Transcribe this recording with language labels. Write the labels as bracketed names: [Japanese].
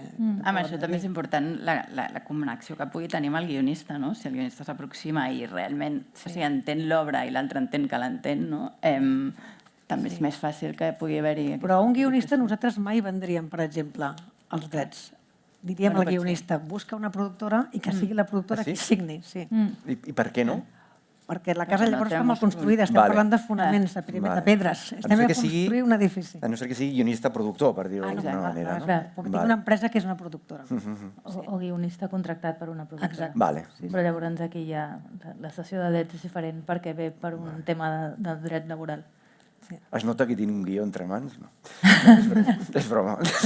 [Catalan] Amb això també és important la connexió que pugui tenir amb el guionista, no? Si el guionista s'aproxima i realment entén l'obra i l'altre entén que l'entén, no? També és més fàcil que pugui haver-hi... Però a un guionista nosaltres mai vendríem, per exemple, els drets. Diríem al guionista, busca una productora i que sigui la productora qui signi. I per què no? Perquè la casa llavors està mal construïda, estem parlant de fonaments, de pedres. Estem a construir un edifici. A no ser que sigui guionista-productor, per dir-ho d'alguna manera. Perquè tinc una empresa que és una productora. O guionista contractat per una productora. Però llavors aquí ja la cessió de drets és diferent perquè ve per un tema de dret laboral. [Spanish] Es nota que tiene un guió entre mans? No. Es broma.